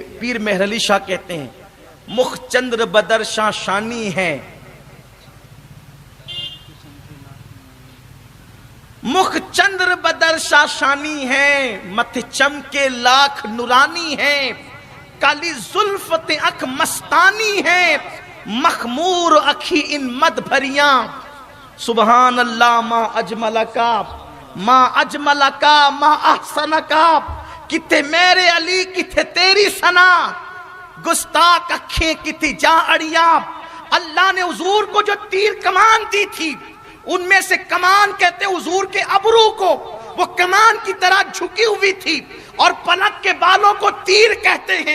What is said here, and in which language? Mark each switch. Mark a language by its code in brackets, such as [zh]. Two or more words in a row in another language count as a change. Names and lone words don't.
[ur] پیر مہر علی شاہ کہتے ہیں [pa] مخ چندر بدر شاہ شانی ہے, مخ چندر بدر شاہ شانی ہے, متھ چمکے لاکھ نورانی ہے, کالی زلفت اکھ مستانی ہے, مخمور اکھی ان مد بھریاں. [ar] سبحان اللہ ما اجملکا ما اجملکا ما احسنکا, [pa] کتے میرے علی کتے تیری ثنا, گستاخ اکھیں کتے جا اڑیاں. [ur] اللہ نے حضور کو جو تیر کمان دی تھی, ان میں سے کمان کہتے حضور کے ابرو کو, وہ کمان کی طرح جھکی ہوئی تھی, اور پلک کے بالوں کو تیر کہتے ہیں.